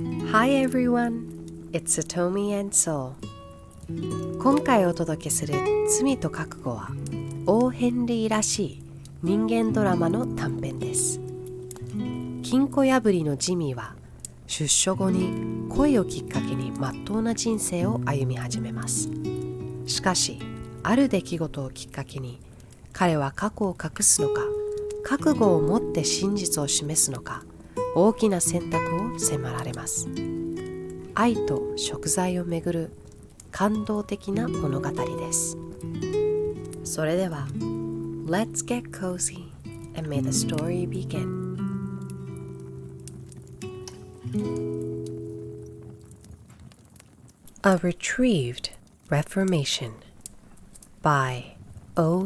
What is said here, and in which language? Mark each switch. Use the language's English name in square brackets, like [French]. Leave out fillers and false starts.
[English] Hi everyone, it's Satomi and Soul. [Japanese] 今回お届けする罪と覚悟は、オー・ヘンリーらしい人間ドラマの短編です。金庫破りのジミーは、出所後に恋をきっかけに真っ当な人生を歩み始めます。しかし、ある出来事をきっかけに、彼は過去を隠すのか、覚悟を持って真実を示すのか、大きな選択を迫られます。愛と贖罪をめぐる感動的な物語です。それでは、 [English] Let's get cozy and may the story begin. A Retrieved Reformation by O.